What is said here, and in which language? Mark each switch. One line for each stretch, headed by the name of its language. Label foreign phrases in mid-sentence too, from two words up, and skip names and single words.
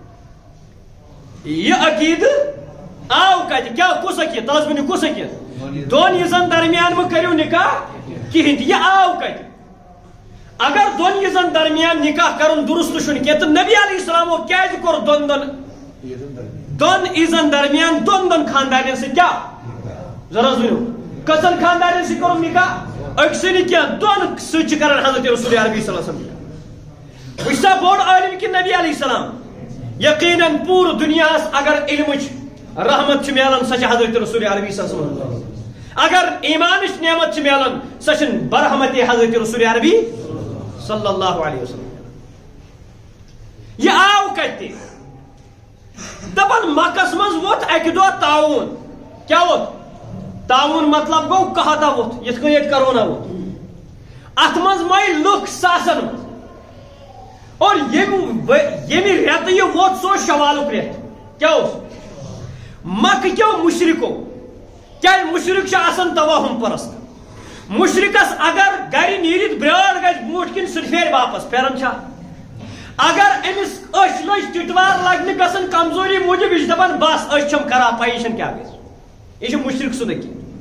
Kashmiri: یہ عقیدہ آو کتہِ کیا کُس عقیدٕ تَس ؤنِو کُس عقیدٕ 2 عیٖزن درمیان مہ کٔرِو نکاح کِہیٖنۍ تہِ یہِ آو کتہِ اگر 2 عیٖزن درمیان نکاح کرُن درست چھُنہٕ کینٛہہ تہٕ نبی علیہ السلامو کیازِ کوٚر 2 عیٖزن درمیان 2 خاندارٮ۪ن سۭتۍ کیٛاہ ذرا ؤنِو کٔژن خاندارٮ۪ن سۭتۍ کوٚرُن نکاح أکسٕے نہٕ کینٛہہ 2 سۭتۍ چھِ کران حضرت رسول عربی
Arabic: صلی اللہ علیہ وسلم
Kashmiri: وٕچھ سا بوٚڑ عٲلِم کہِ نبی
Arabic: علیہ السلام
Kashmiri: یقیناً پوٗرٕ دُنیاہس اگر علمٕچ رحمت چھِ ملان سۄ چھِ حضرت رسول عربی
Arabic: صلی اللہ علیہ وسلم
Kashmiri: اگر ایمانٕچ نعمت چھِ ملان سۄ چھِ برحمت حضرت رسول عربی صلی اللہ علیہ وسلم یہ آو کتہِ دپان مکس منٛز ووٚتھ اکہِ دۄہ تعاوُن کیٛاہ ووٚتھ تعاوُن مطلب گوٚو قحطہ ووٚتھ یِتھ کٔنۍ ییٚتہِ کرونا ووٚتھ اتھ منٛز مۄیہِ لُکھ ساسن منٛز اور ییٚمہِ رٮ۪تہٕ یہِ ووٚتھ سُہ اوس شوالُک رٮ۪تھ کیٛاہ اوس مکہٕ کیو مُشرِکو کیٛازِ مُشرِک چھِ آسان توہُم پرست مُشرِکس اگر گرِ نیٖرِتھ برٛٲر گژھِ برٛونٛٹھ کِنۍ سُہ پھیرِ واپس پھیران چھا اگر أمِس أچھ لٔج ٹِٹوار لگنہِ گژھان کمزوری موٗجوٗب یہِ چھِ دپان بس أچھ چھم خراب پَیی چھنہٕ کیٛاہ گژھِ یہِ چھُ مُشرِک سُنٛد عقیٖدٕ